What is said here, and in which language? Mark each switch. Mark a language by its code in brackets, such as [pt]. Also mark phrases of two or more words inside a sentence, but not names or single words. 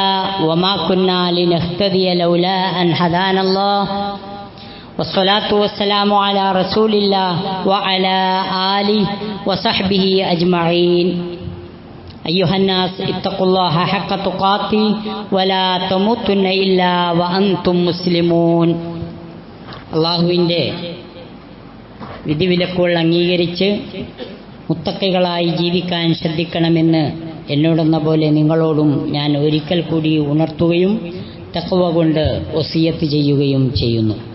[ar] وما كنا لنهتدي لولا أن هدانا الله والصلاة والسلام على رسول الله وعلى آله وصحبه أجمعين. أيها الناس اتقوا الله حق تقاته ولا تموتن إلا وأنتم مسلمون. [ml] അള്ളാഹുവിൻ്റെ വിധിവിലക്കുകൾ അംഗീകരിച്ച് മുത്തഖികളായി ജീവിക്കാൻ ശ്രദ്ധിക്കണമെന്ന് എന്നോടെന്ന പോലെ നിങ്ങളോടും ഞാൻ ഒരിക്കൽ കൂടി ഉണർത്തുകയും തഖ്വ കൊണ്ട് വസിയത്ത് ചെയ്യുകയും ചെയ്യുന്നു.